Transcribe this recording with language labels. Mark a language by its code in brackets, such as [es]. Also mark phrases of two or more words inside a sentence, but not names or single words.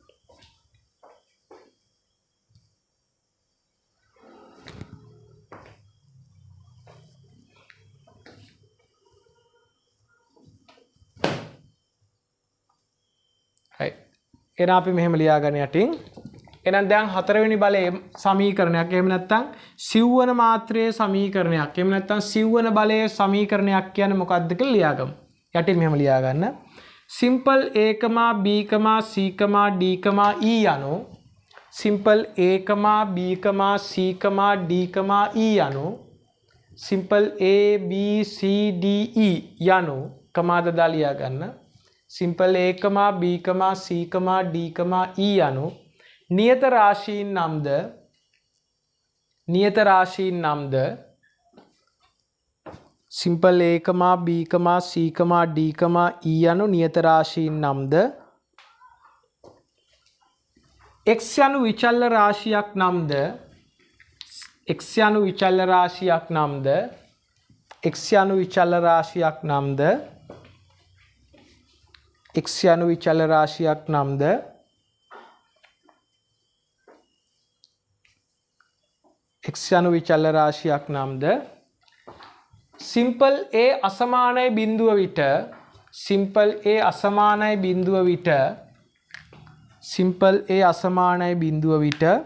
[si] හරි. එහෙනම් අපි මෙහෙම ලියාගන්න යටින් එහෙනම් දැන් හතරවෙනි බලයේ සමීකරණයක් එහෙම නැත්නම් සිව්වන මාත්‍රයේ සමීකරණයක් එහෙම නැත්නම් සිව්වන බලයේ සමීකරණයක් කියන්නේ මොකක්ද කියලා ලියාගමු. යටින් මෙහෙම ලියා ගන්න. simple a, b, c, d, e යනු simple a, b, c, d, e යනු simple a, b, c, d, e යනු කමාද දා ලියා ගන්න. simple a, b, c, d, e යනු නියත රාශීන් නම්ද simple a, b, c, d, e යනු නියත රාශීන් නම්ද x යනු විචල්‍ය රාශියක් නම්ද x යනු විචල්‍ය රාශියක් නම්ද x යනු විචල්‍ය රාශියක් නම්ද x යනු විචල්‍ය රාශියක් නම්ද x යනු විචල්‍ය රාශියක් නම්ද simple a අසමානයි බිඳුව විට simple a අසමානයි බිඳුව විට simple a අසමානයි බිඳුව විට